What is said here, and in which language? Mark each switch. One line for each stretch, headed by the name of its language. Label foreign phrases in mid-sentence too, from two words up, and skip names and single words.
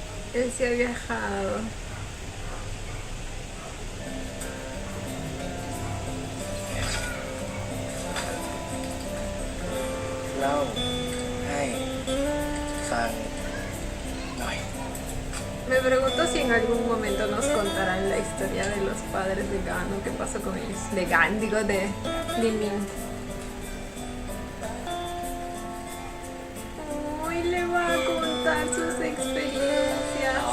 Spanish: Él sí ha viajado.
Thai: เล่าให้ฟังหน่อย
Spanish: Me pregunto si en algún momento nos contarán la historia de los padres de Gan o qué pasó con ellos. De Gan, digo, de Li Ming. Uy, le va a contar sus experiencias.